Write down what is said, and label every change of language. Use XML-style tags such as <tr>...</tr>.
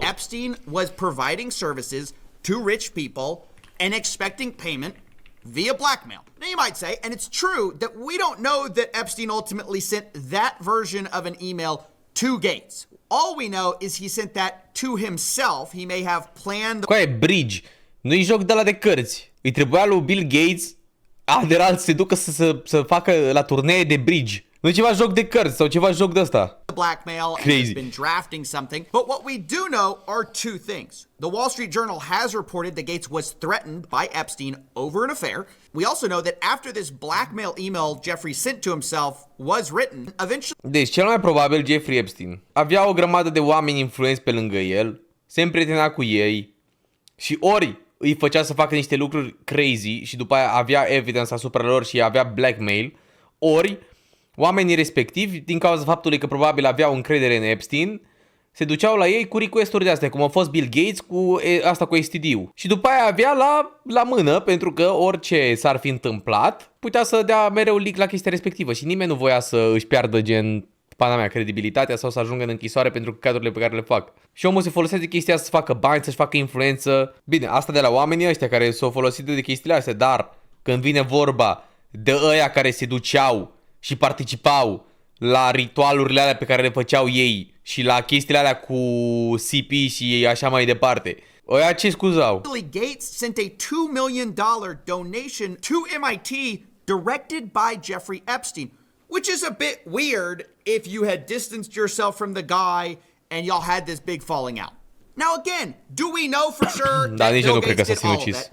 <en>Epstein was providing services to rich people and expecting payment via blackmail. Now you might say, and it's true, that we don't know that Epstein ultimately sent that version of an email to Gates. All we know is he sent that to himself. He may have planned...</en> <ro>Coaie, bridge. Nu-i joc de la de cărți. Îi trebuia lui Bill Gates Adevarul să se ducă să facă la turnee de bridge. Nu e ceva joc de cărți sau ceva joc de ăsta.</ro> <en>Blackmail and Crazy. has been drafting something. But what we do know are two things. The Wall Street Journal has reported that Gates was threatened by Epstein over an affair. We also know that after this blackmail email Jeffrey sent to himself was written, eventually</en> <ro>Deci, cel mai probabil Jeffrey Epstein avea o grămadă de oameni influenți pe lângă el, se împrietena cu ei și ori îi făcea să facă niște lucruri crazy și după aia avea evidence asupra lor și avea blackmail, ori oamenii respectivi, din cauza faptului că probabil aveau încredere în Epstein, se duceau la ei cu request-uri de astea, cum a fost Bill Gates cu asta cu STD-ul. Și după aia avea la mână, pentru că orice s-ar fi întâmplat, putea să dea mereu leak la chestia respectivă și nimeni nu voia să își piardă gen, pana mea, credibilitatea sau să ajungă în închisoare pentru căcaturile pe care le fac. Și omul se folosește de chestia să facă bani, să-și facă influență. Bine, asta de la oamenii ăștia care s-au folosit de chestiile astea, dar când vine vorba de ăia care se duceau și participau la ritualurile alea pe care le făceau ei și la chestiile alea cu CP și așa mai departe. Ăia ce scuzau?</ro> <en>Gates sent a $2 million donation to MIT directed by Jeffrey Epstein, which is a bit weird if you had distanced yourself from the guy and y'all had this big falling out. Now again, do we know for sure that Bill Gates did all of that?</en>